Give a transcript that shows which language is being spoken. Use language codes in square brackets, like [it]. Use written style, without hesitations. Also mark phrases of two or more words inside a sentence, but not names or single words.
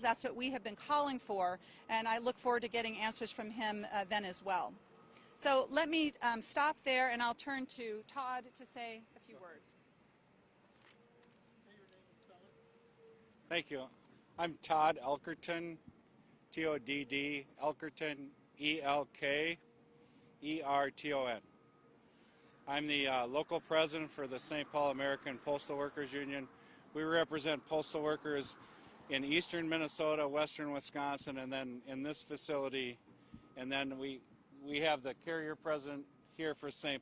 [en] That's what we have been calling for, and I look forward to getting answers from him then as well. So let me stop there, and I'll turn to Todd to say a few words. Thank you. I'm Todd Elkerton, T-O-D-D, Elkerton, E-L-K-E-R-T-O-N. I'm the local president for the St. Paul American Postal Workers Union. We represent postal workers in eastern Minnesota, western Wisconsin, and then in this facility. And then we have the carrier president here for St.